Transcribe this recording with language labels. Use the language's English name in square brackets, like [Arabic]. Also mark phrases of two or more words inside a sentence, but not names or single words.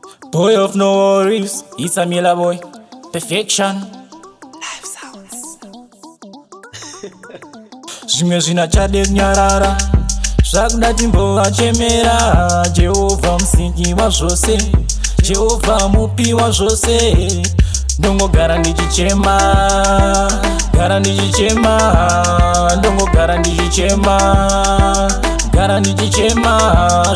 [English] Boy of no worries, it's a Miller boy. Perfection. Live sounds. [Shona] Zvimwe zvina chade kunyarara, zvakuda timbovachemera. Jehovah musiki wa zvose, Jehovah mupi wa zvose. Ndongogara ndichichema, gara ndichichema, ndongogara ndichichema, gara ndichichema.